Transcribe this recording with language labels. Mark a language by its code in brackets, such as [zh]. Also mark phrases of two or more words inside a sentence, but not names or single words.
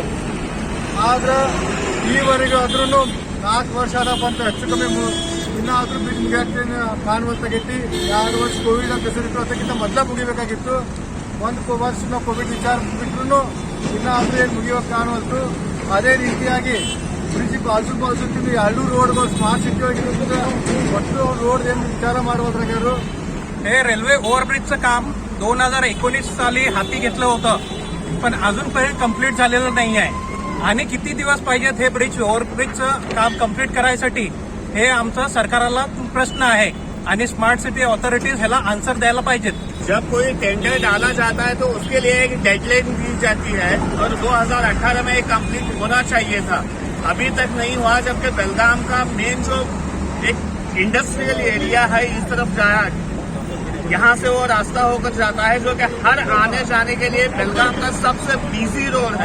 [kn] ಆದ್ರೆ ಈವರೆಗೂ ಆದ್ರೂ 4 ವರ್ಷ ಬಂತು, ಹೆಚ್ಚು ಕಮ್ಮಿ ಇನ್ನಾದ್ರೂ ಬ್ರಿಡ್ಜ್ ಮುಗಿಯಾಕೆ ಕಾಣುವಂತಾಗೈತಿ. 2 ವರ್ಷ ಕೋವಿಡ್ ಅಂತ ಹೆಸರಿತ್ತು, ಅದಕ್ಕಿಂತ ಮೊದಲ ಮುಗಿಬೇಕಾಗಿತ್ತು. 1 ವರ್ಷ ನಾವು ಕೋವಿಡ್ ವಿಚಾರ ಬಿಟ್ರು ಇನ್ನಾದ್ರೂ ಏನು ಮುಗಿಯೋಕೆ ಕಾಣುವಂತು. ಅದೇ ರೀತಿಯಾಗಿ ಬ್ರಿಡ್ಜ್ ಬಾಜು ಎರಡು रोडಗಳು [en] smart city [kn] ಒಳಗಿರುತ್ತೆ. ಒಟ್ಟು रोड ಏನು विचार ಮಾಡುವುದ್ರಾಗ್ಯಾರು. [mr] हे रेल्वे ओव्हरब्रिजचं काम 2019 साली हाती घेतलं होतं, पण अजूनपर्यंत कंप्लीट झालेलं नाही आहे. आणि किती दिवस पाहिजेत हे ओव्हरब्रिजचं काम कंप्लीट करायसाठी, हे आमचं सरकारला प्रश्न आहे. आणि [en] smart city authorities [mr] ह्याला आन्सर द्यायला पाहिजेत. [hi] जब कोई टेंडर डाला जाता है तो उसके लिए एक डेडलाइन दी जाती है और 2018 में कंप्लीट होना चाहिए था, अभी तक नहीं हुआ. जबकि बेलगाम का मेन जो एक [en] industrial area [hi] है इस तरफ जाया, यहाँ से वो रास्ता होकर जाता है, जो कि हर आने जाने के लिए बेलगाम का सबसे [en] busy road [hi] है.